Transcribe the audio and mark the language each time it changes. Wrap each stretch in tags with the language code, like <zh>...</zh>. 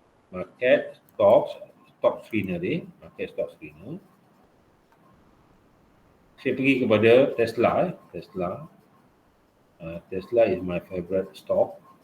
<ms>Market stock screener dia, market stock screener. Saya pergi kepada Tesla.</ms> <en>Tesla is my favorite stock.</en>